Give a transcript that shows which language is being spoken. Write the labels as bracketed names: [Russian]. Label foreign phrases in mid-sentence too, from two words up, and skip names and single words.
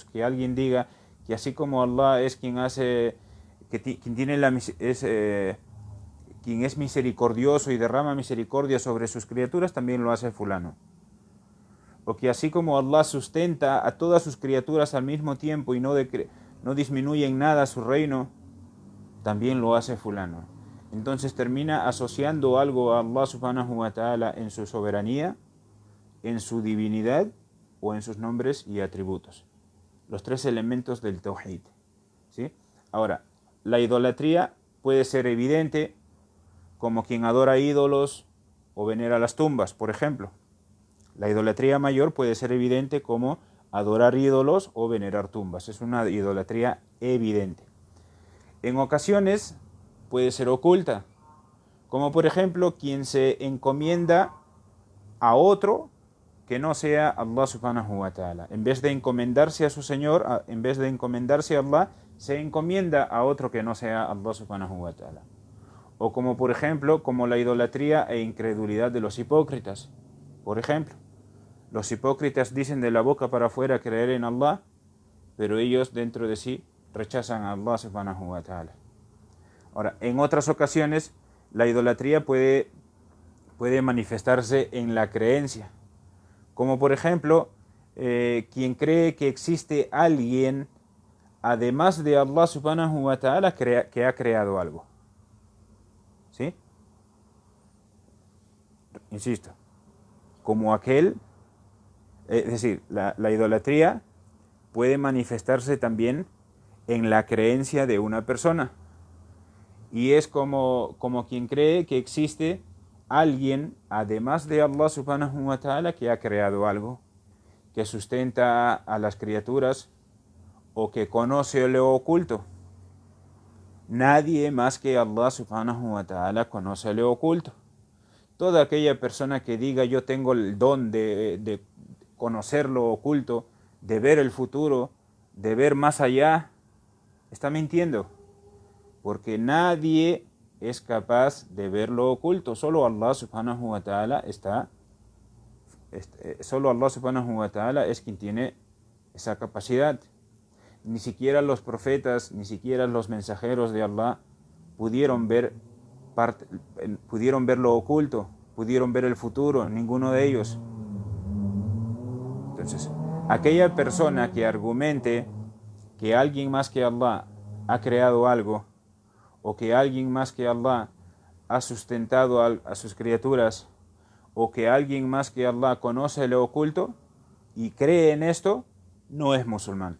[Spanish] Que alguien diga que así como Allah es quien hace, quien tiene quien es misericordioso y derrama misericordia sobre sus criaturas, también lo hace fulano. O que así como Allah sustenta a todas sus criaturas al mismo tiempo y no disminuye en nada su reino, también lo hace fulano. Entonces termina asociando algo a Allah [Arabic] سبحانه وتعالى [Spanish] en su soberanía, en su divinidad o en sus nombres y atributos. Los tres elementos del tawhid. ¿Sí? Ahora, la idolatría puede ser evidente como quien adora ídolos o venera las tumbas, por ejemplo. La idolatría mayor puede ser evidente como adorar ídolos o venerar tumbas. Es una idolatría evidente. En ocasiones puede ser oculta, como por ejemplo quien se encomienda a otro que no sea Allah [Arabic] سبحانه وتعالى. [Spanish] En vez de encomendarse a su Señor, en vez de encomendarse a Allah, se encomienda a otro que no sea Allah [Arabic] سبحانه وتعالى. [Spanish] O como por ejemplo, como la idolatría e incredulidad de los hipócritas. Por ejemplo, los hipócritas dicen de la boca para afuera creer en Allah, pero ellos dentro de sí rechazan a Allah [Arabic] سبحانه وتعالى. [Spanish] Ahora, en otras ocasiones, la idolatría puede manifestarse en la creencia. Como por ejemplo, quien cree que existe alguien, además de Allah [Arabic] سبحانه وتعالى, [Spanish] que ha creado algo. ¿Sí? Insisto, como aquel, es decir, la idolatría puede manifestarse también en la creencia de una persona. Y es como quien cree que existe alguien, además de Allah [Arabic] سبحانه وتعالى, [Spanish] que ha creado algo, que sustenta a las criaturas o que conoce lo oculto. Nadie más que Allah [Arabic] سبحانه وتعالى [Spanish] conoce lo oculto. Toda aquella persona que diga yo tengo el don de conocer lo oculto, de ver el futuro, de ver más allá, está mintiendo. Porque nadie es capaz de ver lo oculto. Solo Allah [Arabic] سبحانه وتعالى [Spanish] solo Allah [Arabic] سبحانه وتعالى [Spanish] es quien tiene esa capacidad. Ni siquiera los profetas, ni siquiera los mensajeros de Allah pudieron ver lo oculto, pudieron ver el futuro, ninguno de ellos. Entonces, aquella persona que argumente que alguien más que Allah ha creado algo, o que alguien más que Allah ha sustentado a sus criaturas, o que alguien más que Allah conoce lo oculto y cree en esto, no es musulmán.